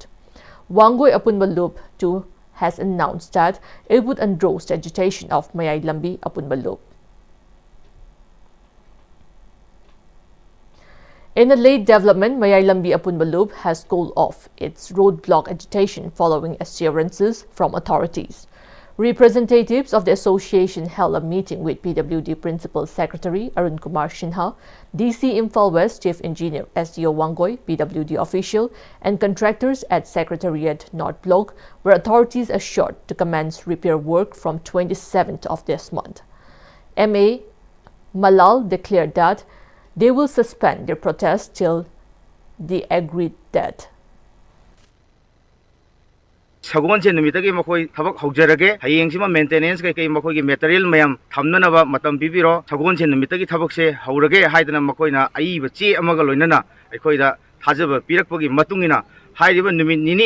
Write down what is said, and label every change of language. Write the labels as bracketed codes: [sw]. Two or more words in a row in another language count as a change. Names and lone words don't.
[en] Wangoi upon Malub too has announced that it would endorse the agitation of Mayai Lambi upon Malub. In a late development, Mayai Lambi upon Malub has called off its roadblock agitation following assurances from authorities. Representatives of the association held a meeting with PWD Principal Secretary Arun Kumar Sinha, DC Imphal West Chief Engineer SDO Wangoi, PWD official, and contractors at Secretariat North Block, where authorities assured to commence repair work from 27th of this month. MA Malal declared that they will suspend their protest till the agreed date. [mni] Sagonse numitagi makoi thabak haujarage hayengsima maintenance kai makoi gi material mayam thamnanaba matam bibiro sagonse numitagi thabak se haurage haidana makoina ai bachi amaga loinana aikoida thajaba pirakpagi matungina hairiba numit nini